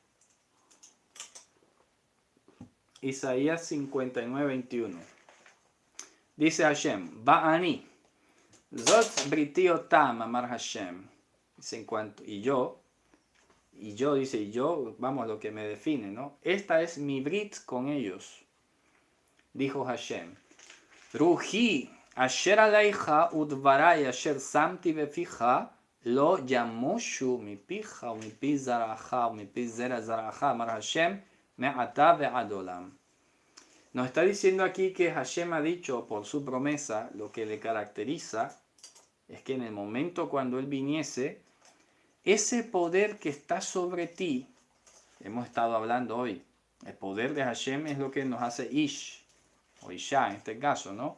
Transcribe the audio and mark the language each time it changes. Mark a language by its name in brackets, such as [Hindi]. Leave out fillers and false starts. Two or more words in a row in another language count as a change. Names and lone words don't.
[Spanish] Isaías 59, 21. Dice Hashem, [Hebrew] ואני זאת בריתי אותם אמר השם. [Spanish] Dice en cuanto, y yo, vamos, lo que me define, ¿no? Esta es mi brit con ellos, dijo Hashem. [Hebrew] רוחי אשר עליך ודברי אשר שמתי בפיך לא ימושו מפיך מפי זרעך מפי זרע זרעך, אמר השם מעתה ועד עולם. [Spanish] Nos está diciendo aquí que Hashem ha dicho por su promesa, lo que le caracteriza es que en el momento cuando Él viniese, ese poder que está sobre ti, hemos estado hablando hoy, el poder de Hashem es lo que nos hace Ish, o Isha en este caso, ¿no?